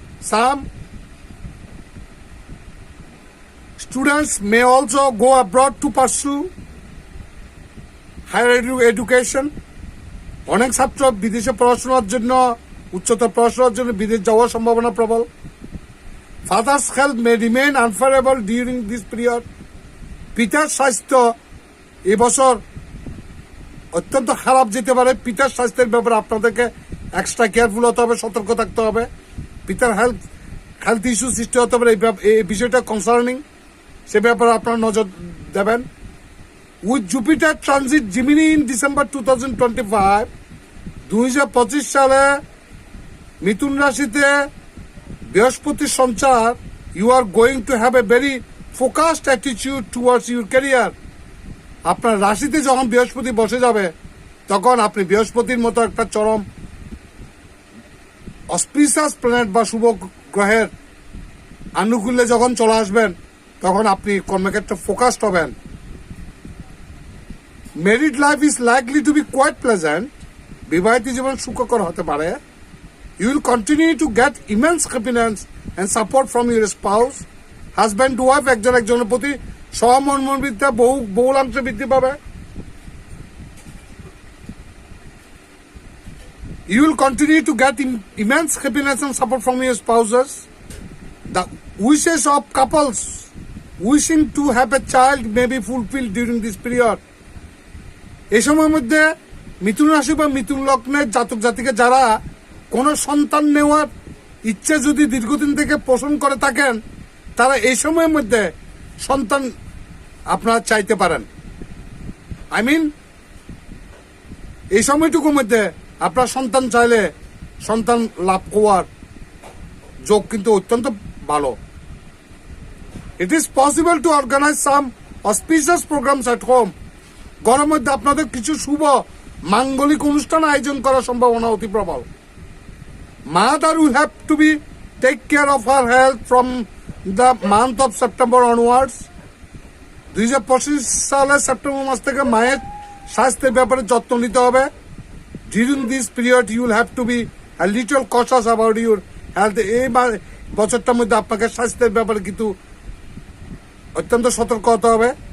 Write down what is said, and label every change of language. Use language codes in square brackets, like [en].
[en] Some students may also go abroad to pursue higher education. [bn] অনেক ছাত্র বিদেশে পড়াশোনার জন্য, উচ্চতর পড়াশোনার জন্য বিদেশ যাওয়ার সম্ভাবনা প্রবল। [en] Father's health may remain unfavorable during this period. [bn] পিতার স্বাস্থ্য এবছর অত্যন্ত খারাপ যেতে পারে। পিতার স্বাস্থ্যের ব্যাপারে আপনাদেরকে [en] extra careful [bn] হতে হবে, সতর্ক থাকতে হবে। পিতার হেলথ ইস্যু সৃষ্টি হতে পারে, এই বিষয়টা কনসার্নিং, সে ব্যাপারে আপনারা নজর দেবেন। [en] with Jupiter transit Gemini in December 2025, [bn] 2025 সালে মিথুন রাশিতে বৃহস্পতির সঞ্চার, [en] You are going to have a very focused attitude towards your career. [bn] আপনার রাশিতে যখন বৃহস্পতি বসে যাবে তখন আপনি বৃহস্পতির মতো একটা চরম অসপিশিয়াস প্ল্যানেট বা শুভ গ্রহের আনুকূল্যে যখন চলে আসবেন তখন আপনি কর্মক্ষেত্রে ফোকাসড হবেন। [en] Married life is likely to be quite pleasant. [bn] বিবাহিত জীবন সুখকর হতে পারে। [en] You will continue to get immense happiness and support from your spouse. Husband to wife [bn] একজনের প্রতি সহমর্মবিদ্যা বহুলাংশে বৃদ্ধি পাবে। [en] You will continue to get immense happiness and support from your spouses. The wishes of couples wishing to have a child may be fulfilled during this period. [bn] এই সময়ের মধ্যে মিথুন রাশি বা মিথুন লগ্নের জাতক জাতিকে যারা কোন সন্তান নেওয়ার ইচ্ছে যদি দীর্ঘদিন থেকে পোষণ করে থাকেন, তারা এই সময়ের মধ্যে সন্তান আপনারা চাইতে পারেন। এই সময়টুকুর মধ্যে আপনার সন্তান চাইলে সন্তান লাভ হওয়ার যোগ কিন্তু অত্যন্ত ভালো। [en] It is possible to organise some auspicious programmes at home. [bn] ঘরের মধ্যে আপনাদের কিছু শুভ মাঙ্গলিক অনুষ্ঠান আয়োজন করার সম্ভাবনা অতি প্রবল। [en] Mother will have to take care of her health from the month of September onwards. [bn] 2025 সালের সেপ্টেম্বর মাস থেকে মায়ের স্বাস্থ্যের ব্যাপারে যত্ন নিতে হবে। [en] During this period you will have to be a little cautious about your health. [bn] এই বছরটার মধ্যে আপনাকে স্বাস্থ্যের ব্যাপারে কিন্তু অত্যন্ত সতর্ক হতে হবে।